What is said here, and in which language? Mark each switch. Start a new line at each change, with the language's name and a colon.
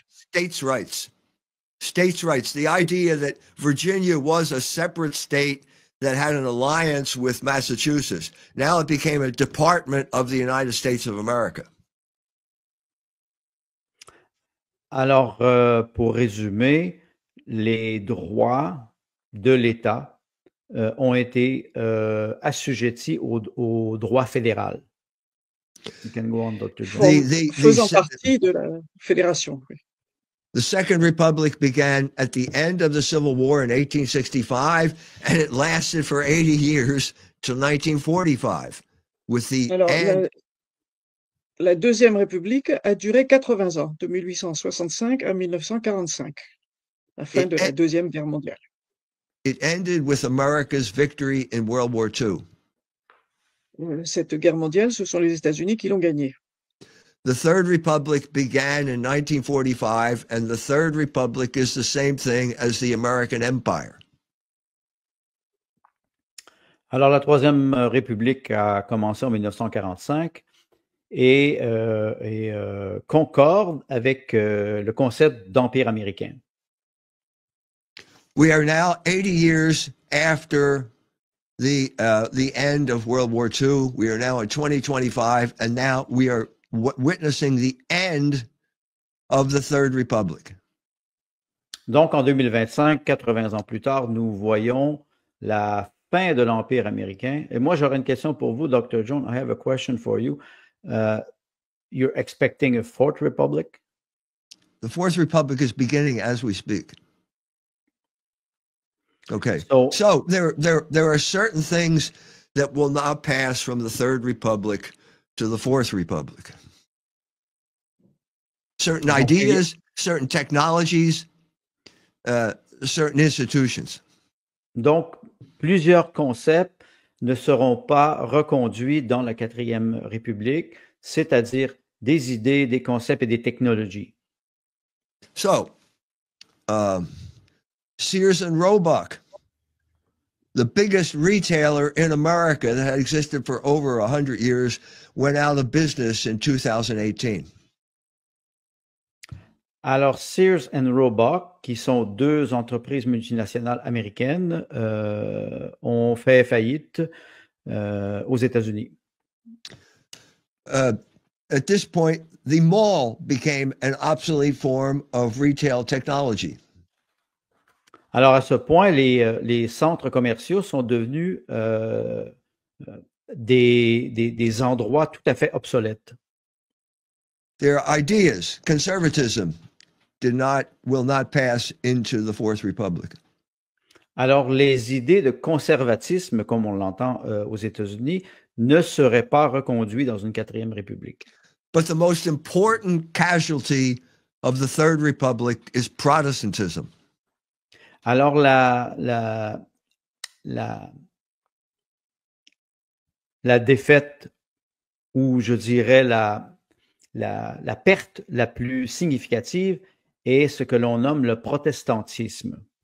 English: States' rights. States' rights. The idea that Virginia was a separate state that had an alliance with Massachusetts. Now it became a department of the United States of America.
French: Alors, pour résumer, les droits de l'État ont été assujettis au droit fédéral.
English: You can go on, Dr. Jones.
French: Faisant partie de la fédération. Oui.
English: The Second Republic began at the end of the Civil War in 1865, and it lasted for 80 years till 1945. With the
French: Alors,
English: end...
French: la Deuxième République a duré 80 ans, de 1865 à 1945, la fin de la Deuxième Guerre mondiale.
English: It ended with America's victory in World War II.
French: Cette guerre mondiale, ce sont les États-Unis qui l'ont gagnée.
English: The Third Republic began in 1945, and the Third Republic is the same thing as the American Empire.
French: Alors, la Troisième République a commencé en 1945 et concorde avec le concept d'empire américain.
English: We are now 80 years after the end of World War II. We are now in 2025, and now we are witnessing the end of the Third Republic.
French: Donc, en 2025, 80 ans plus tard, nous voyons la fin de l'Empire américain. Et moi, j'aurais une question pour vous, Dr. Jones.
English: I have a question for you. You're expecting a Fourth Republic? The Fourth Republic is beginning as we speak. Okay. So there are certain things that will not pass from the Third Republic to the Fourth Republic. Certain ideas, certain technologies, certain institutions.
French: Donc, plusieurs concepts ne seront pas reconduits dans la Quatrième République, c'est-à-dire des idées, des concepts et des technologies.
English: So, Sears and Roebuck, the biggest retailer in America that had existed for over 100 years, went out of business in 2018.
French: Alors, Sears and Roebuck, qui sont deux entreprises multinationales américaines, ont fait faillite aux États-Unis.
English: At this point, the mall became an obsolete form of retail technology.
French: Alors, à ce point, les centres commerciaux sont devenus des endroits tout à fait obsolètes.
English: Their ideas, conservatism, will not pass into the Fourth Republic.
French: Alors, les idées de conservatisme, comme on l'entend aux États-Unis, ne seraient pas reconduites dans une Quatrième République.
English: But the most important casualty of the Third Republic is Protestantism.
French: Alors, la défaite, ou je dirais la perte la plus significative est ce que l'on nomme le protestantisme.